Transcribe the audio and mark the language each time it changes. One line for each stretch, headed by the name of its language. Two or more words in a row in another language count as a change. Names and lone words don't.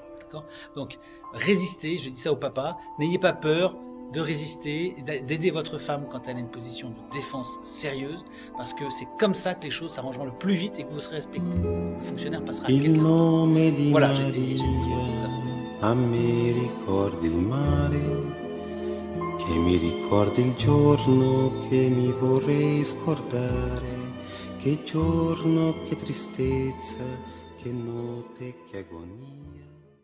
French: Donc, résistez, je dis ça au papa, n'ayez pas peur de résister, d'aider votre femme quand elle a une position de défense sérieuse, parce que c'est comme ça que les choses s'arrangeront le plus vite et que vous serez respecté. Le fonctionnaire passera à quelqu'un d'autre. Voilà, j'ai dit
Italian: a me ricordi il mare, che mi ricordi il giorno che mi vorrei scordare, che giorno, che tristezza, che notte, che agonia.